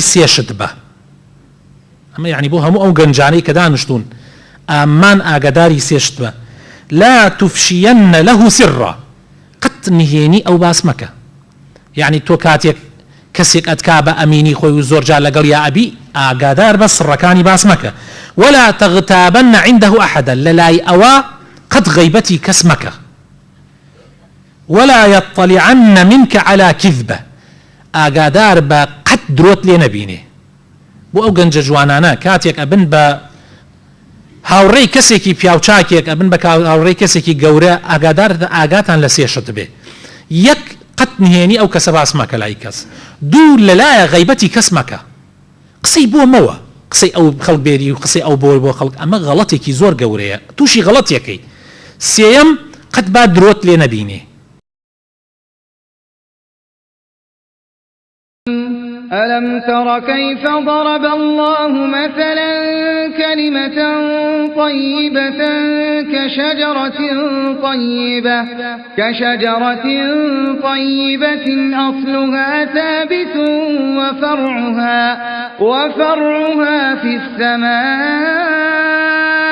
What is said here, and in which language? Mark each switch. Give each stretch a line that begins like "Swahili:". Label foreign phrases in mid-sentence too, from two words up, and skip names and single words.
Central Kurdish: سێشت بە ئەمە یعنی بۆ هەموو ئەو گەنجانەی کە دانیشتوون ئەمان ئاگاداری سێشت بە
Arabic: لا تفشين له سرا
Central Kurdish: قەت نهێنی ئەو باس مەکە یعنی تۆ کاتێک کەسێک ئەتکا بە ئەمینی خۆی و زۆرجار لەگەڵ یا ئەبی ئاگادار بە سڕەکانی باس مەکە
Arabic: ولا تغتابن عنده أحدا
Central Kurdish: لەلای ئەوە قەت غەیبەتی کەس مەکە
Arabic: ولا يطلعن منك على كذبة
Central Kurdish: ئاگادار بە قەت درۆت لێ نەبینێ بۆ ئەو گەنجە جوانانە کاتێک ئەبن بە هاوڕێی کەسێکی پیاوچاکێک ئەبن بە هاوڕێی کەسێکی گەورە ئاگاتان لە سێشت بێ یەک قەت نهێنی ئەو کەسە باس مەکە لای کەس دوو لەلایە غەیبەتی کەس مەکە قسەی بۆ مەوە قسەی ئەو خەڵک بێری و قسەی ئەو بۆ خەڵک ئەمە غەڵەتێکی زۆر گەورەیە تووشی غەڵەتێکەی سێیەم قەت با درۆت لێ نەبینێ
Arabic: ألم تر كيف ضرب الله مثلا كلمة طيبة كشجرة طيبة أصلها ثابت وفرعها في السماء